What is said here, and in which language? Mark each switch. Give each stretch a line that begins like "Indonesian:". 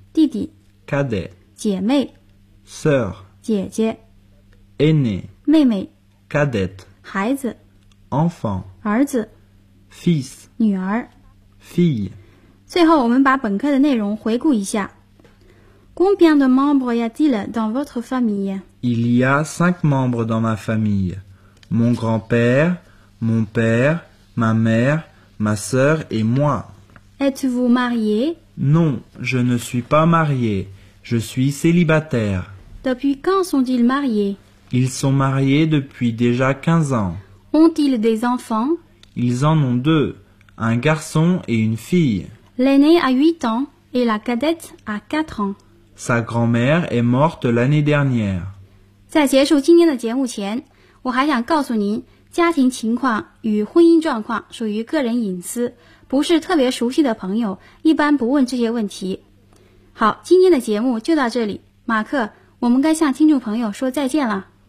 Chinese: 弟弟
French: cadet,
Chinese: 姐妹
French: sœur,
Chinese: 姐姐
French: aîné,
Chinese: 妹妹
French: cadet,
Chinese: 孩子
French: enfant,
Chinese: 儿子
French: fils,
Chinese: 女儿
French: fille.
Chinese: 最后我们把本课的内容回顾一下。
French: Combien de membres y a-t-il dans votre famille? Il y a 5 membres dans ma famille. Mon grand-père, mon père, ma mère, ma sœur et moi. Êtes-vous marié? Non, je ne suis pas marié. Je suis célibataire. Depuis quand sont-ils mariés? Ils sont mariés depuis déjà 15 ans. Ont-ils des enfants? Ils en ont deux, un garçon et une fille. L'aîné a 8 ans et la cadette a 4 ans. Sa grand-mère est morte l'année dernière.
Chinese: 在结束今天的节目前，我还想告诉您，家庭情况与婚姻状况属于个人隐私，不是特别熟悉的朋友一般不问这些问题。好，今天的节目就到这里，马克，我们该向听众朋友说再见了。